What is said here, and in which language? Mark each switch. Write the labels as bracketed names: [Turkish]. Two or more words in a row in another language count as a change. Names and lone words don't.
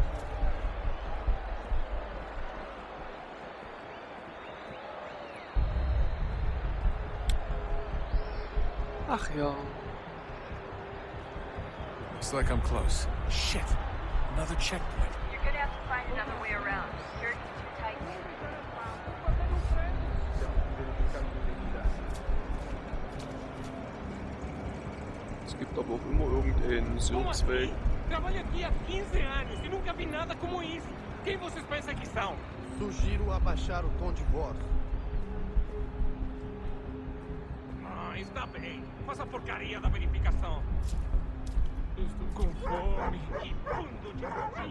[German] Ach ja. [English] Looks like I'm close. Shit! Another checkpoint. You're gonna have to find another way around. Security's too tight. [German] Es gibt aber auch immer irgendeinen Suchsweg. [Portuguese] Trabalho aqui há 15 anos e nunca vi nada como isso. Quem vocês pensam que são? Sugiro abaixar o tom de voz. Ah, está bem. Faça a porcaria da verificação. Estou com fome. Que bando de ratinho.